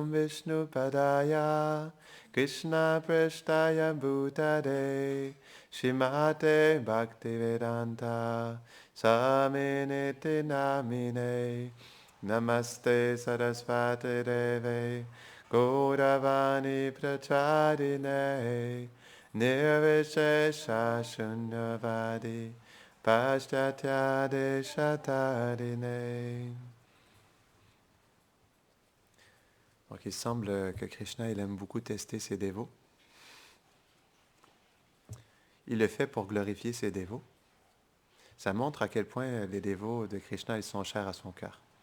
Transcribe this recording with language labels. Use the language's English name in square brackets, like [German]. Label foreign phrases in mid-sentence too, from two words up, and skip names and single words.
[Sanskrit] Vishnu Padaya Krishna Prasthaya Bhutade Shrimate Bhaktivedanta Saminiti Namine Namaste Sarasvati Deve Gauravani Pracharine Nirvishesha Shunyavadi Paschatya Deshatarine. [French] Donc il semble que Krishna il aime beaucoup tester ses dévots. Il le fait pour glorifier ses dévots. Ça montre à quel point les dévots de Krishna ils sont chers à son cœur.